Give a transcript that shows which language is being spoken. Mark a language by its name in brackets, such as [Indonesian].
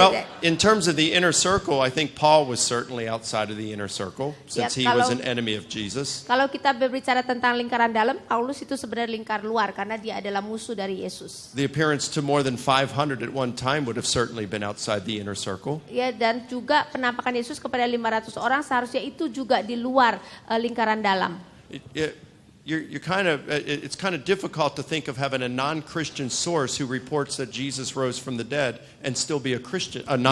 [English] Well, in terms of the inner circle, I think Paul was certainly outside of the inner circle since he was an enemy of Jesus. [Indonesian] Kalau kita berbicara tentang lingkaran dalam, Paulus itu sebenarnya lingkar luar karena dia adalah musuh dari Yesus. [English] The appearance to more than 500 at one time would have certainly been outside the inner circle. [Indonesian] Ya, dan juga penampakan Yesus kepada 500 orang seharusnya itu juga di luar lingkaran dalam. [English] It's kind of difficult to think of having a non-Christian source who reports that Jesus rose from the dead and still be a non-Christian